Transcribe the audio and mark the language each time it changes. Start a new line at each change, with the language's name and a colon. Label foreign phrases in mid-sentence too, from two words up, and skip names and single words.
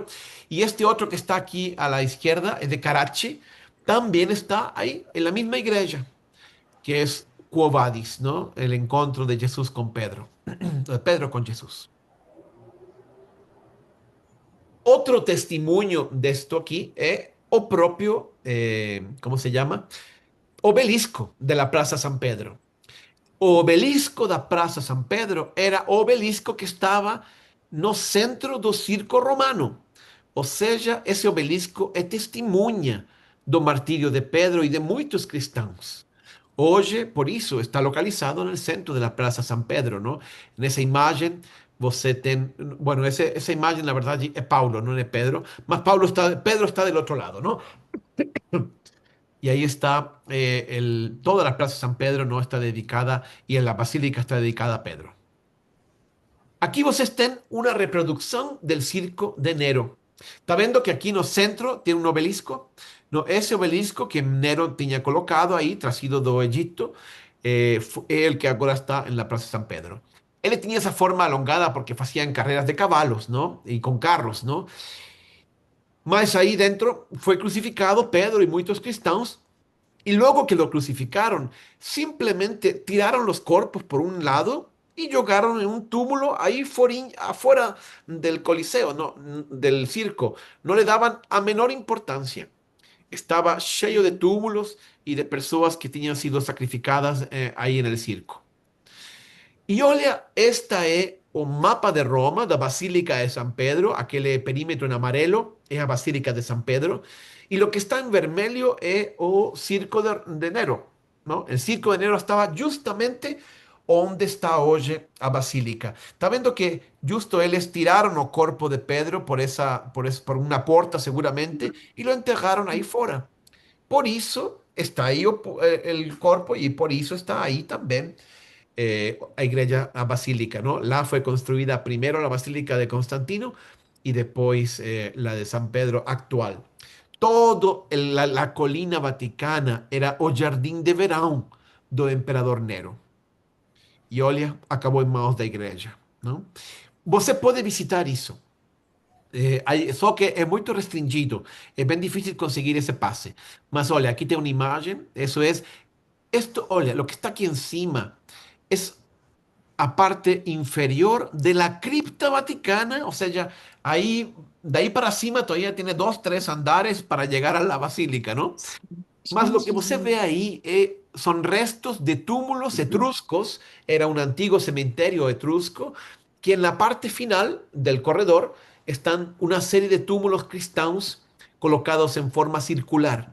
Spanish: Y este otro que está aquí a la izquierda es de Caracci, también está ahí en la misma iglesia, que es Quo Vadis, ¿no? El encuentro de Jesús con Pedro, de Pedro con Jesús. Otro testimonio de esto aquí es
Portuguese: o propio,
Spanish: ¿cómo se llama? Obelisco de la Praça San Pedro.
Portuguese: O obelisco da Praça San Pedro era o obelisco que estava no centro do circo romano. Ou seja, esse obelisco é testemunha do martírio de Pedro e de muitos cristãos. Hoje, por isso, está localizado no centro da Praça San Pedro, ¿no? Nessa imagem, você tem... Bueno, essa imagem, na verdade, é Paulo, não é Pedro. Mas Pedro está do outro lado, ¿no?
Spanish: y ahí está toda la Plaza San Pedro, ¿no? Está dedicada, y en la basílica está dedicada a Pedro. Aquí
Portuguese: vocês têm
Spanish: una reproducción del circo de Nero.
Portuguese: Está vendo que aquí no centro
Spanish: tiene un obelisco? No, ese obelisco que Nero tenía colocado ahí,
Portuguese: trazido do Egipto, é
Spanish: el que agora está en la Plaza San Pedro. Él tenía esa forma alongada porque hacían carreras de caballos, ¿no? Y con carros, ¿no? Mas ahí dentro fue crucificado Pedro y muchos cristianos. Y luego que lo crucificaron, simplemente tiraron los cuerpos por un lado y jogaron en un túmulo ahí afuera del coliseo, no, del circo. No le daban a menor importancia. Estaba lleno de túmulos y de personas que tenían sido sacrificadas ahí en el circo.
Portuguese: E olha, esta é o mapa de Roma, da Basílica de San Pedro, aquele perímetro en amarelo é a Basílica de San Pedro, e
Spanish: lo que está en
Portuguese: vermelho é o Circo de Nero, ¿no?
Spanish: El Circo de Nero estaba justamente
Portuguese: onde está hoje a Basílica. Está vendo que justo eles tiraron o corpo de Pedro por una porta seguramente e
Spanish: lo enterraron
Portuguese: aí fora. Por isso está aí el corpo e por isso está aí também a iglesia, a basílica, ¿no?
Spanish: La fue construida primero la basílica de Constantino y después la de San Pedro actual. La colina vaticana era
Portuguese: o jardim de verão
Spanish: do emperador Nero.
Portuguese: E olha, acabou em mãos da igreja, não? Você pode visitar isso. Só que é muito restringido, é bem difícil conseguir esse passe. Mas olha, aqui tem uma imagem, isso é, olha,
Spanish: lo que está
Portuguese: aqui em cima
Spanish: es a parte inferior de la cripta vaticana, o sea, ahí, de ahí para cima todavía tiene 2, 3 andares para llegar a la basílica,
Portuguese: ¿no?
Spanish: Mas lo que
Portuguese: você ve
Spanish: ahí son restos de túmulos etruscos, era un antiguo cementerio etrusco, que en la parte final del corredor están una serie de túmulos cristianos colocados en forma circular.